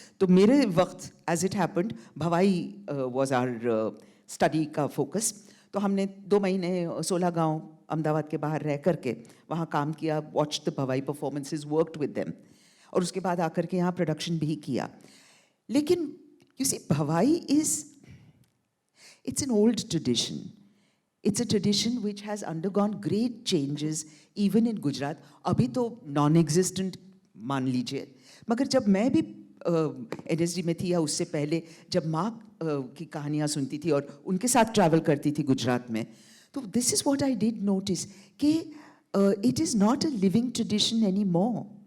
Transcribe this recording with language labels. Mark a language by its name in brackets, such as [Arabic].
[Hindi] तो मेरे वक्त [English] As it happened Bhavai was our study का focus. [Hindi] तो हमने 2 महीने 16 गांव अहमदाबाद के बाहर रह करके वहाँ काम किया, [English] watch the Bhavai performances, worked with them, [Hindi] और उसके बाद आकर के यहाँ प्रोडक्शन भी किया. लेकिन [English] You see, Bhavai it's an old tradition. It's a tradition which has undergone great changes even in Gujarat. [Hindi] अभी तो non-existent मान लीजिए, मगर जब मैं भी NSD में थी या उससे पहले जब माँ की कहानियाँ सुनती थी और उनके साथ ट्रैवल करती थी गुजरात में, तो [English] this is what I did notice [Hindi] कि [English] it is not a living tradition anymore.